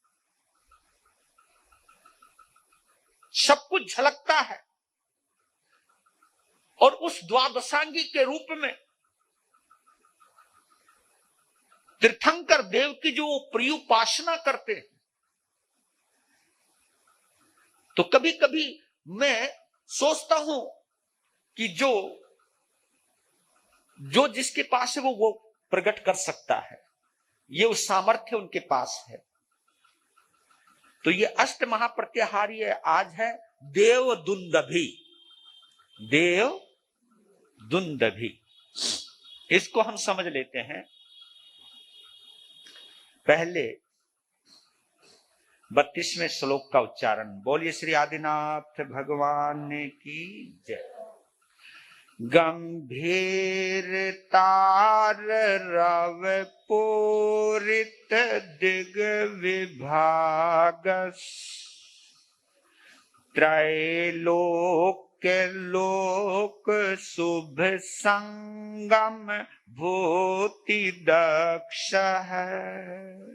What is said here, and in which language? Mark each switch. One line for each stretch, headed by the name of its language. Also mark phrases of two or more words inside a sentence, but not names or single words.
Hindi: सब कुछ झलकता है और उस द्वादशांगी के रूप में तीर्थंकर देव की जो प्रियोपासना करते हैं, तो कभी कभी मैं सोचता हूं कि जो जिसके पास है वो प्रकट कर सकता है, ये उस सामर्थ्य उनके पास है। तो ये अष्ट महाप्रत्याहारी आज है देव दुंदभी। देव दुंदभी, इसको हम समझ लेते हैं। पहले 32वें श्लोक का उच्चारण। बोलिए श्री आदिनाथ भगवान की जय।
Sanskrit: गंभीर तार रव पूरित दिग विभागस त्रैलोक्य लोक शुभ संगम भूति दक्ष है।